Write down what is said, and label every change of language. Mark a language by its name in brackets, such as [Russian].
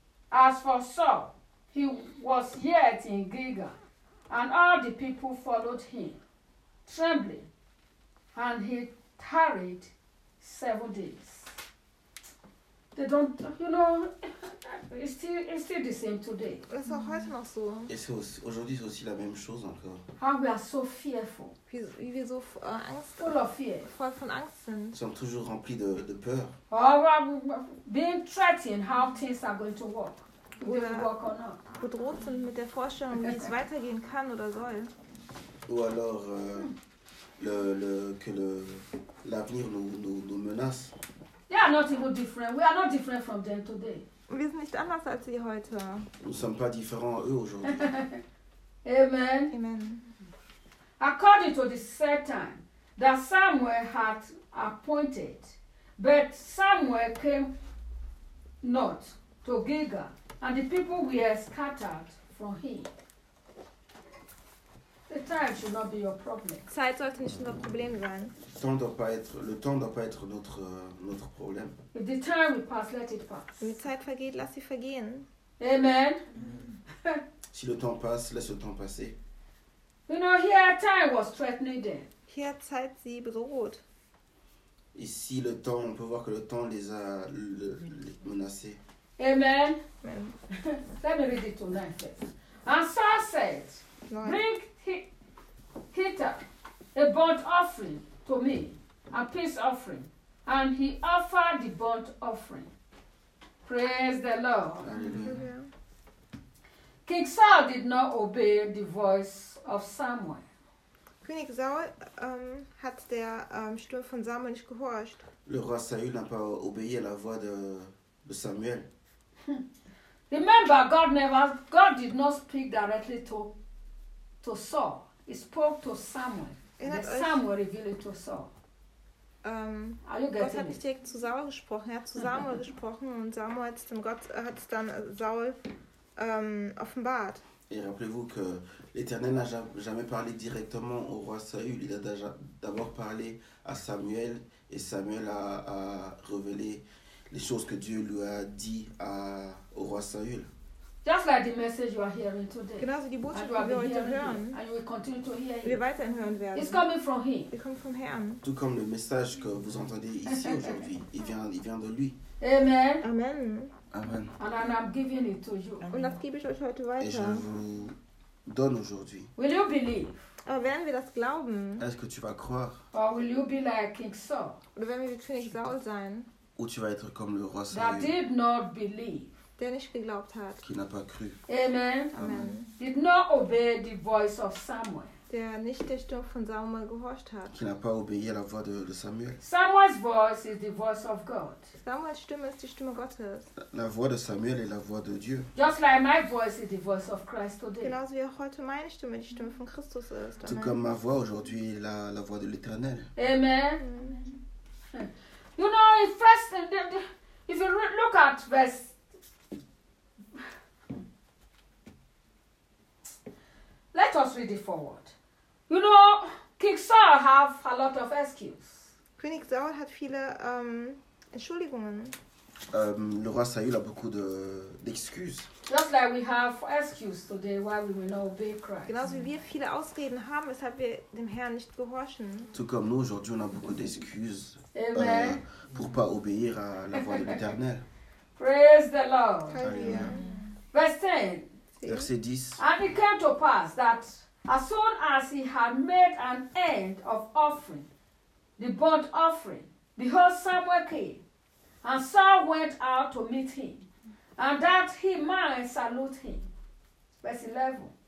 [English] As for Saul, he was yet in Gilgal, and all the people followed him, trembling. And he tarried 7 days. They don't, you know, it's still the same today. Mm-hmm. [French] Et c'est aussi, aujourd'hui, c'est aussi la même chose encore. [English] How we are so fearful. [German] Wie wir so angst, [English] full of fear. [German] Voll von Angst sind. [French] Nous sommes toujours remplis de peur. [English] Or being threatened how things are going to work. Will it work or not? [German] Bedroht sind mit der Vorstellung, wie es weitergehen kann oder soll. [French] Ou alors... l'avenir nous menace. [English] They are not even different. We are not different from them today. [German] Wir sind nicht anders als sie heute. [French] Nous sommes pas différents eux aujourd'hui. Amen. Amen. [English] According to the set time that Samuel had appointed, but Samuel came not to Gilgal, and the people were scattered from him. The time should not be your problem. [German] Zeit sollte nicht unser Problem sein. [French] Le temps doit pas être notre problème. [English] If the time will pass, let it pass. [German] Wenn die Zeit vergeht, lass sie vergehen. Amen. [French] Si le temps passe, laisse le temps passer. [English] You know, here time was threatening them. [German] Hier hat Zeit sie bedroht. [French] Ici, le temps, on peut voir que le temps les a les menacés. [English] Amen. Let me read it tonight. And Saul said, bring hither a burnt offering to me, a peace offering. And he offered the burnt offering. Praise the Lord. Amen. King Saul did not obey the voice of Samuel. [German] König Saul hat der Stimme von Samuel nicht gehorcht. [French] Le roi Saül n'a pas obéi à la voix de Samuel. [English] Remember, God did not speak directly to Saul. He spoke to Samuel. And Samuel revealed it to Saul. [German] Gott hat nicht direkt zu Saul gesprochen. Er hat zu Samuel gesprochen und Samuel hat dem Gott hat dann Saul offenbart. [French] Et rappelez-vous que l'Éternel n'a jamais parlé directement au roi Saül. Il a d'abord parlé à Samuel et Samuel a révélé les choses que Dieu lui a dit au roi Saül. [English] Just like the message you are hearing today. [German] Genauso die Botschaft, die wir heute hören. [English] And you will continue to hear. [German] Wir weiterhin hören werden. [English] It's coming from him. It comes from him. [French] Tout comme le message que vous entendez ici aujourd'hui, il vient de lui. Amen. Amen. Amen. [English] And I'm giving it to you. [German] Und das gebe ich euch heute weiter. [French] Et je vous donne aujourd'hui. [English] Will you believe? [German] Aber werden wir das glauben? [French] Est-ce que tu vas croire? [English] Or will you be like King Saul? [German] Oder werden wir wie König Saul sein? [French] Ou tu vas être comme le roi Saül? [English] That did not believe. [German] Der nicht geglaubt hat. [French] Qui n'a pas cru. Amen. Amen. [English] Did not obey the voice of Samuel. [German] Der nicht der Stimme von Samuel gehorcht hat. [French] Qui n'a pas obéi à la voix de Samuel. [English] Samuel's voice is the voice of God. [German] Samuel's Stimme ist die Stimme Gottes. [French] La voix de Samuel est la voix de Dieu. [English] Just like my voice is the voice of Christ today. [German] Genauso wie auch heute meine Stimme die Stimme von Christus ist. [French] Tout comme ma voix aujourd'hui est la voix de l'Éternel. Amen. [English] You know, if you look at verse. Let us read it forward. You know, King Saul have a lot of excuses. [German] König Saul hat viele Entschuldigungen. [French] Le roi Saül a beaucoup d'excuses. [English] Just like we have excuses today why we will not obey Christ. [German] Genauso wie wir viele Ausreden haben, weshalb wir dem Herrn nicht gehorchen. [French] Tout comme nous aujourd'hui on a beaucoup d'excuses. Amen. Pour pas obéir à la voix de l'Éternel. [English] Praise the Lord. Hallelujah. Verse 10. [French] Verset 10. [English] And it came to pass that as soon as he had made an end of offering, the burnt offering, behold, Samuel came, and Saul went out to meet him, and that he might salute him. Verse 11.